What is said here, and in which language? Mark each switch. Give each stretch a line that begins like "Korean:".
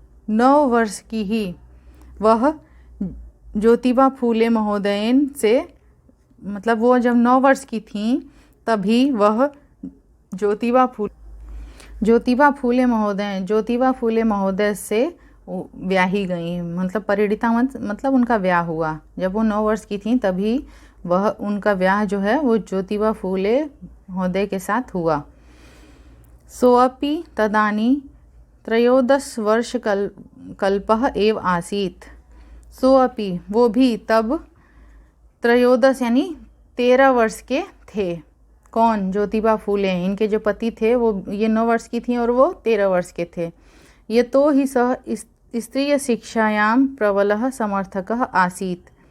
Hindi: 9 वर्ष की ही वह ज्योतिबा फूले महोदयन से, मतलब वो जब 9 वर्ष की थीं तभी वह ज्योतिबा फूले महोदय से ब्याही गई। मतलब परिणीता मतलब उनका ब्याह हुआ। जब वो 9 वर्ष की थीं तभी वह उनका ब्याह जो है वो ज्योतिबा फूले महोदय के साथ हुआ।
Sanskrit: सोऽपि तदानी 13 वर्ष कल्पः एव आसीत्।
Hindi: सोऽपि वो भी तब 13 यानी 13 वर्ष के थे। कौन? ज्योतिबा फूले। इनके जो पति थे वो ये 9 वर्ष की थी और वो 13 वर्ष के थे।
Sanskrit: ये तो ही सह स्त्रीय शिक्षायां प्रबलः समर्थकः आसीत्।